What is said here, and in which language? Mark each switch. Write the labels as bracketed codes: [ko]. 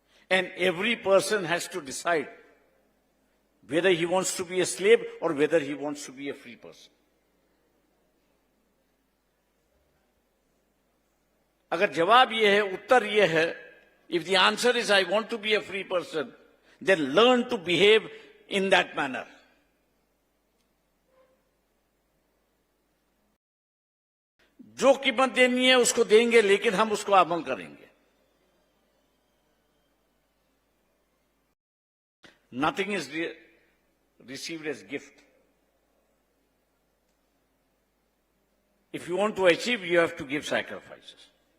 [en] And every person has to decide whether he wants to be a slave or whether he wants to be a free person. [hi] अगर जवाब ये है, [en] उत्तर ये है, if the answer is I want to be a free person, then learn to behave in that manner. [hi] जो कीमत देनी है उसको देंगे, लेकिन हम उसको अमल करेंगे. [en] Nothing is received as gift. If you want to achieve, you have to give sacrifices.